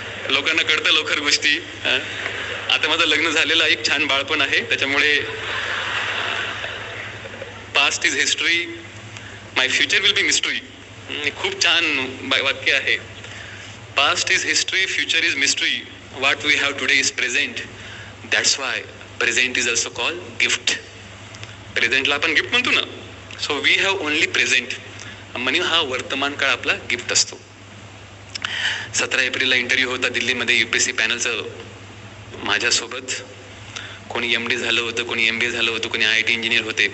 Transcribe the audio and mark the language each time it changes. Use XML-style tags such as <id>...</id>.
<mr>लोकांना कळतं लवकर गोष्टी. आता माझं लग्न झालेलं एक छान बाळपण आहे, त्याच्यामुळे past is history, my future will be mystery. खूप छान वाक्य आहे.</mr> <en>Past is history, future is mystery, what we have today is present, that's why present is also called gift.</en> <mr>प्रेझेंटला आपण गिफ्ट म्हणतो ना,</mr> <en>So we have only present.</en> <mr>म्हणून हा वर्तमान काळ आपला गिफ्ट असतो. 17 एप्रिलला इंटरव्ह्यू होता दिल्लीमध्ये UPSC पॅनलचं. माझ्यासोबत कोणी MD झालं होतं, कोणी MBA झालं होतं, कोणी IIT इंजिनियर होते.</mr>